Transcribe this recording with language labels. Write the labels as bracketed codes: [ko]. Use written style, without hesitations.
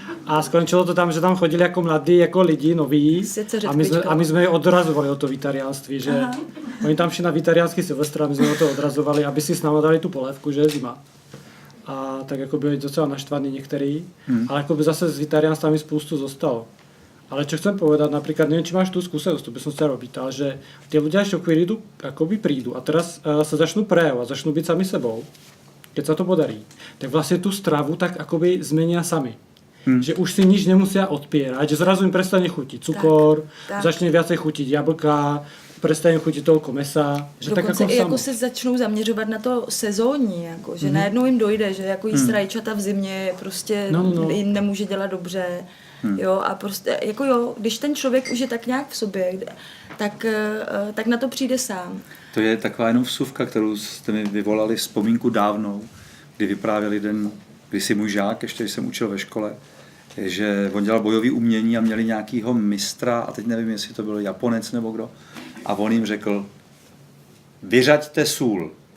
[cs] A skončilo to tam, že tam chodili jako mladí, jako lidi, noví. A my jsme je odrazovali od toho vitariánství, že oni tam šli na vitariánský silvestr a my jsme o to odrazovali, aby si s náma dali tu polévku, že je zima. A tak jako byli docela naštvaní některý, ale jako by zase z vitariánstva spoustu zostalo. [sk] Ale čo chcem povedať, napríklad, neviem, či máš tú skúsenosť, to by som chcel robiť, ale že tie ľudia ešte akoby prídu a teraz sa začnú prejavovať, začnú byť sami sebou, keď sa to podarí, tak vlastne tú stravu tak akoby zmenia sami. Že už si nič nemusia odpierať, že zrazu im prestane chutiť cukor, začne viacej chutiť jablka, prestane chutiť toľko mesa. [cs] Že dokonce tak i jako se začnou zaměřovat na to sezónní, jako, že najednou jim dojde, že jako jíst rajčata v zimě prostě jim nemůže dělat dobře. Jo, a prostě, jako jo, když ten člověk už je tak nějak v sobě, tak na to přijde sám. To je taková jenom vsuvka, kterou jste mi vyvolali vzpomínku dávnou, kdy vyprávěl jeden kdysi můj žák, ještě když jsem učil ve škole, že on dělal bojový umění a měli nějakýho mistra, a teď nevím, jestli to byl Japonec nebo kdo, a on jim řekl, vyřaďte sůl.